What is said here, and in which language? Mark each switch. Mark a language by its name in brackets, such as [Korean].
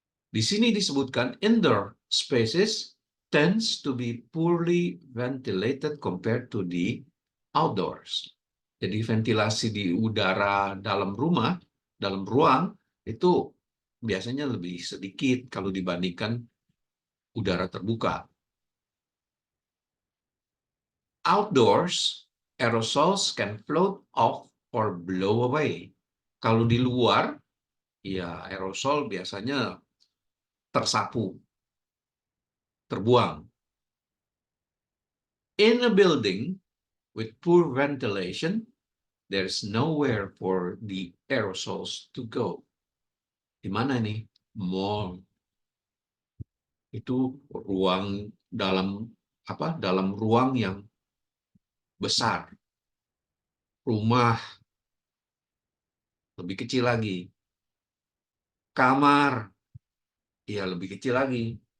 [Indonesian] Di sini disebutkan [English] indoor spaces tends to be poorly ventilated compared to the outdoors. [Indonesian] Jadi ventilasi di udara dalam rumah, dalam ruang, itu biasanya lebih sedikit kalau dibandingkan udara terbuka. [English] Outdoors, aerosols can float off or blow away. [Indonesian] Kalau di luar, ya aerosol biasanya tersapu, terbuang. [English] In a building with poor ventilation, there's nowhere for the aerosols to go. [Indonesian] Di mana nih? Mall. Itu ruang dalam ruang yang besar. Rumah lebih kecil lagi. Kamar ya lebih kecil lagi.